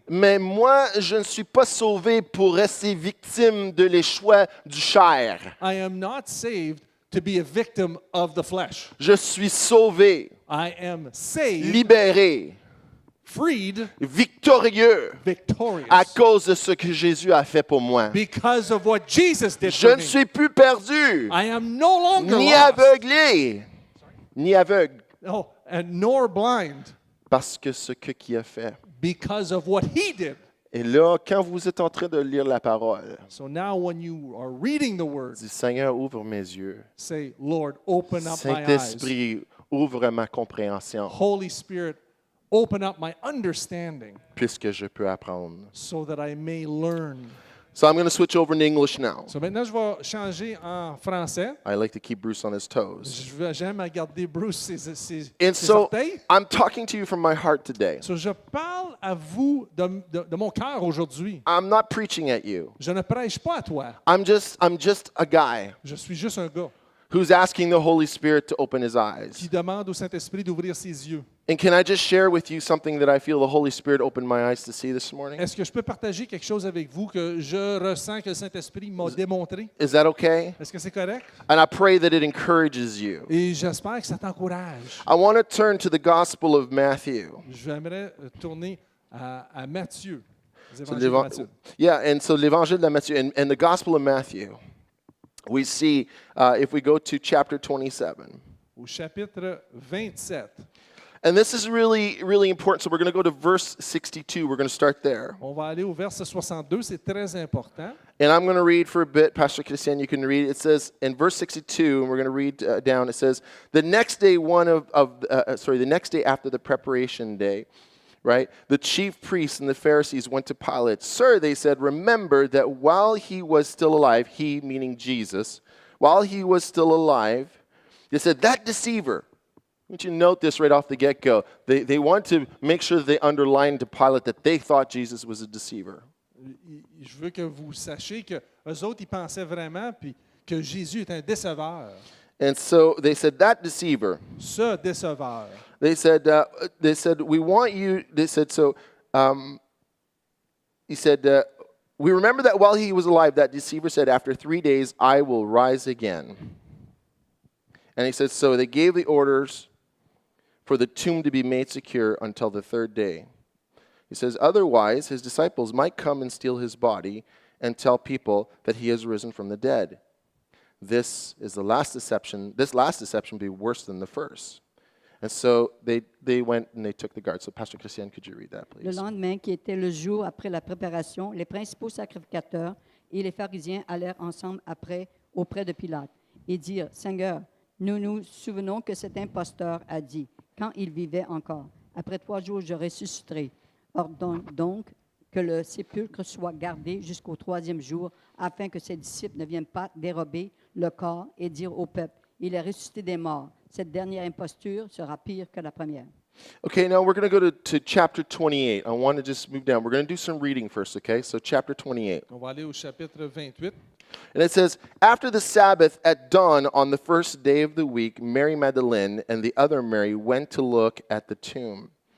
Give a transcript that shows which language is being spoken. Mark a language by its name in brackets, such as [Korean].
[French] Mais moi, je ne suis pas sauvé pour rester victime de les choix du chair. [English] I am not saved to be a victim of the flesh. [French] Je suis sauvé, [English] I am saved, [French] libéré, [English] freed, [French] victorieux [English] victorious. [French] à cause de ce que Jésus a fait pour moi. [English] Because of what Jesus did [French] Je [English] for [French] ne [English] me. [French] suis plus perdu, [English] I am no longer [French] ni [English] lost. [French] aveuglé, ni aveugle, [English] No, and nor blind. [French] parce que ce qui a fait. [English] Because of what he did. [French] Et là, quand vous êtes en train de lire la parole, [English] So now when you are reading the word, [French] dis, Seigneur, ouvre mes yeux. [English] say, Lord, open up my eyes. [French] Saint-Esprit, ouvre ma compréhension, [English] Holy Spirit, open up my understanding [French] puisque je peux apprendre. [English] so that I may learn. So I'm going to switch over to English now. [French] So maintenant, je vais changer en français. [English] I like to keep Bruce on his toes. [French] J'aime à garder Bruce ses [English] And so [French] orteils. [English] I'm talking to you from my heart today. [French] So je parle à vous de mon cœur aujourd'hui. [English] I'm not preaching at you. [French] Je ne prêche pas à toi. [English] I'm just a guy [French] Je suis juste un gars [English] who's asking the Holy Spirit to open his eyes. [French] qui demande au Saint-Esprit d'ouvrir ses yeux. [English] And can I just share with you something that I feel the Holy Spirit opened my eyes to see this morning? [French] Est-ce que je peux partager quelque chose avec vous que je ressens que le Saint-Esprit m'a démontré? [English] Is that okay? [French] Est-ce que c'est correct? [English] And I pray that it encourages you. [French] Et j'espère que ça t'encourage. [English] I want to turn to the Gospel of Matthew. [French] J'aimerais tourner à Matthieu. Les [English] So [French] évangiles de Matthieu. [English] yeah, and so [French] l'Évangile de Matthieu, [English] and the Gospel of Matthew, we see, if we go to chapter 27, [French] Au chapitre 27. [English] and this is really, really important. So we're going to go to verse 62. We're going to start there. [French] On va aller au verset 62, c'est très important. [English] And I'm going to read for a bit. Pastor Christian, you can read. It says in verse 62, and we're going to read down. It says, the next day, the next day after the preparation day, right? The chief priests and the Pharisees went to Pilate. Sir, they said, remember that while he was still alive, he, meaning Jesus, while he was still alive, they said, that deceiver. I want you to note this right off the get-go. They want to make sure that they underline to Pilate that they thought Jesus was a deceiver. [French] Je veux que vous sachiez que eux autres, ils pensaient vraiment puis que Jésus est un déceveur. [English] And so they said, that deceiver. [French] Ce déceveur. [English] They said, we want you, they said, so, he said, we remember that while he was alive, that deceiver said, after 3 days, I will rise again. And he said, so they gave the orders for the tomb to be made secure until the third day. He says, otherwise, his disciples might come and steal his body and tell people that he has risen from the dead. This last deception will be worse than the first. And so they went and they took the guard. So Pastor Christian, could you read that, [French] Le [English] please? [French] lendemain, qui était le jour après la préparation, les principaux sacrificateurs et les pharisiens allèrent ensemble auprès de Pilate et dirent, Seigneur, nous nous souvenons que cet imposteur a dit, quand il vivait encore, après 3 jours, je ressusciterai. Ordonne donc que le sépulcre soit gardé jusqu'au 3e jour, afin que ses disciples ne viennent pas dérober le corps et dire au peuple, il est ressuscité des morts. Cette dernière imposture sera pire que la première. [English] Okay, now we're going to go to chapter 28. I want to just move down. We're going to do some reading first, okay? So chapter 28. [French] On va aller au chapitre 28. [English] And it says, after the Sabbath at dawn on the first day of the week, Mary Magdalene and the other Mary went to look at the tomb.